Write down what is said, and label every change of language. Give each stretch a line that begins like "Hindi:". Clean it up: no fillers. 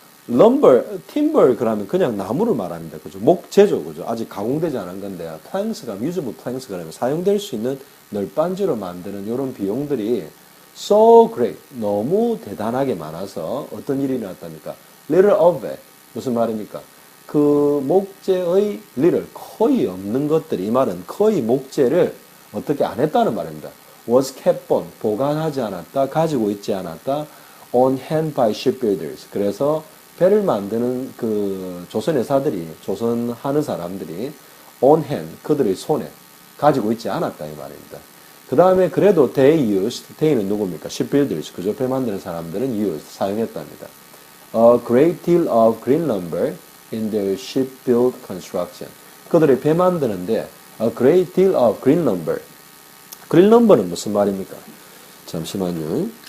Korean: lumber, timber 그러면 그냥 나무를 말합니다. 그죠? 목재죠, 그죠? 아직 가공되지 않은 건데, planks가,
English: usable planks
Korean: 그러면 사용될 수 있는 널빤지로 만드는 이런 비용들이
English: so great,
Korean: 너무 대단하게 많아서 어떤 일이 일어났답니까?
English: little of it,
Korean: 무슨 말입니까? 그 목재의 little, 거의 없는 것들이, 이 말은 거의 목재를 어떻게 안 했다는 말입니다.
English: was kept on,
Korean: 보관하지 않았다, 가지고 있지 않았다,
English: on hand by shipbuilders.
Korean: 그래서 배를 만드는 그 조선회사들이, 조선하는 사람들이
English: on hand,
Korean: 그들의 손에 가지고 있지 않았다 이 말입니다. 그 다음에 그래도
English: they used,
Korean: they는 누굽니까? shipbuilders, 그죠? 배 만드는 사람들은 used, 사용했답니다.
English: A great deal of green lumber in their shipbuild construction.
Korean: 그들의 배 만드는데
English: a great deal of green lumber,
Korean: 그린 럼버는 무슨 말입니까? 잠시만요.